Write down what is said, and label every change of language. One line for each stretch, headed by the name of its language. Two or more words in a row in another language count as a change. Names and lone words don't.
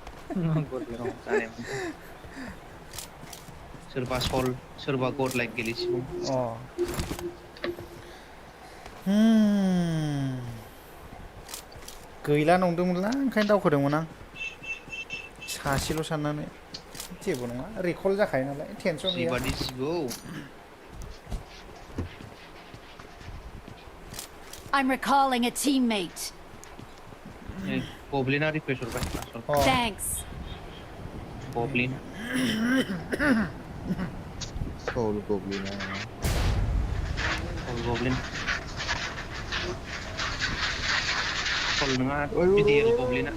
Bodo: सोरबा सल सोरबा
English: god like
Bodo: गेलेसिगौ गैला नंदोंमोनला ओंखायनो दावखोदोंमोन आं सासेल' साननानै जेबो नङा रिकल जाखायो नालाय टेनसन गैया जिबादि जिबौ
English: I'm recalling a teammate.
Bodo: गब्लिना रिक्वेस्ट हरबाय
English: Thanks.
Bodo: गब्लिन सोल गब्लिन सल नङा गिदिर गब्लिना